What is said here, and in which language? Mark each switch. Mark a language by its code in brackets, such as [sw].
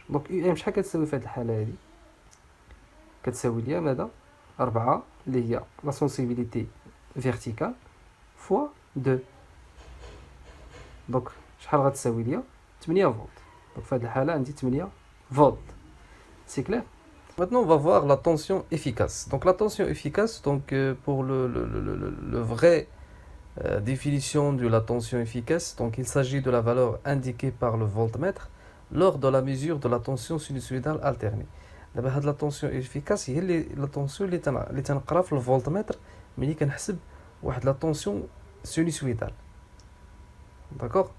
[ar] دونك يو ام شحال كتساوي في هاد الحاله هادي؟ كتساوي ليا ماذا؟ 4 اللي هي لا سونسيبيليتي فيرتيكال فوا 2. دونك شحال غتساوي ليا؟ 8 فولت. Donc, في هذه الحالة عندي 8 فولت. [fr] C'est clair? Maintenant, on va voir la tension efficace. Donc, la tension efficace, donc, pour le vrai Définition de la tension efficace. Donc, il s'agit de la valeur indiquée par le voltmètre lors de la mesure de la tension sinusoïdale alternée. [ar] دابا هاد لا tension efficace هي اللي لا tension اللي تنقرا في الفولتمتر ملي كنحسب واحد لا tension sinusoïdale. داكوغ.